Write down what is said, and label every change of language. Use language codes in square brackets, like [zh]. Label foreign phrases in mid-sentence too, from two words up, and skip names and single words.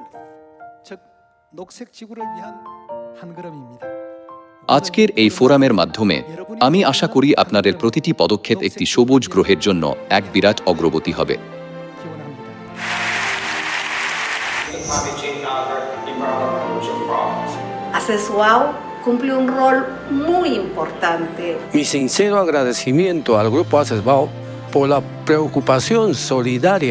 [bn] আজকের এই ফোরামের মাধ্যমে আমি আশা করি আপনাদের প্রতিটি পদক্ষেপ একটি সবুজ গ্রহের জন্য এক বিরাট অগ্রগতি হবে। [es] ACES WOW cumple un rol muy importante. Mi sincero agradecimiento al Grupo ACES WOW por la preocupación solidaria.